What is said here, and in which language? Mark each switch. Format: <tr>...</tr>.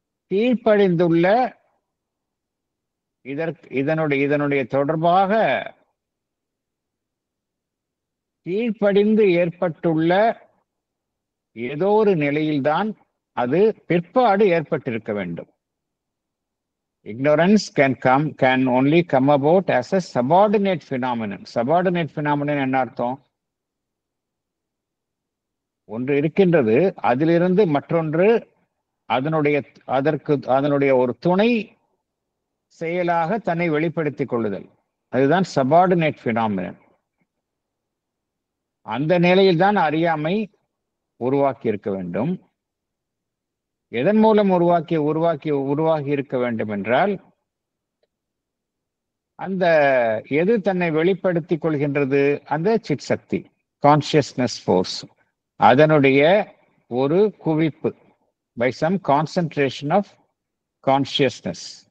<ta>கீழ்ப்படிந்துள்ள இதனுடைய தொடர்பாக கீழ்ப்படிந்து ஏற்பட்டுள்ள ஏதோ ஒரு நிலையில்தான் அது பிற்பாடு ஏற்பட்டிருக்க வேண்டும்.</ta> <en>Ignorance can only come about as a subordinate phenomenon.</en> <ta>Subordinate phenomenon என்ன அர்த்தம்? ஒன்று இருக்கின்றது, அதிலிருந்து மற்றொன்று அதனுடைய ஒரு துணை செயலாக தன்னை வெளிப்படுத்திக் கொள்ளுதல். அதுதான் subordinate phenomenon. அந்த நிலையில் தான் அறியாமை உருவாக்கி இருக்க வேண்டும். எதன் மூலம் உருவாகி இருக்க வேண்டும் என்றால், அந்த எது தன்னை வெளிப்படுத்திக் கொள்கின்றது, அந்த சித் சக்தி, கான்சியஸ்னஸ் ஃபோர்ஸ், அதனுடைய ஒரு குவிப்பு,</ta> <en>By some concentration of consciousness.</en>